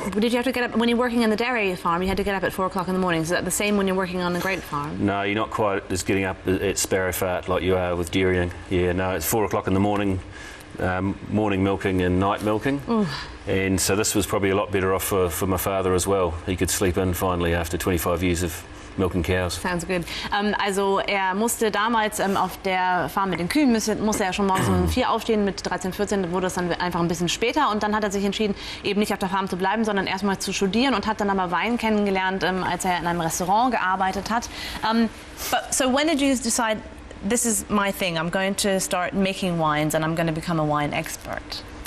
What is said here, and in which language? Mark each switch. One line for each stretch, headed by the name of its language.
English: did you have to get up when you're working in the dairy farm? You had to get up at 4 o'clock in the morning. Is that the same when you're working on the grape farm? No, you're not quite as getting up at Sparrowfart like you are with dairying. Yeah, no, it's 4 o'clock in the morning, morning milking and night milking. Ooh. And so this was probably a lot better off for my father as well. He could sleep in finally after 25 years of milking cows. Sounds good.
German: Also er musste damals auf der Farm mit den Kühen, musste er schon morgens um 4 aufstehen. Mit 13, 14 wurde es dann einfach ein bisschen später, und dann hat er sich entschieden, eben nicht auf der Farm zu bleiben, sondern erstmal zu studieren, und hat dann aber Wein kennengelernt, als er in einem Restaurant gearbeitet hat.
English: So when did you decide, this is my thing, I'm going to start making wines and I'm going to become a wine expert?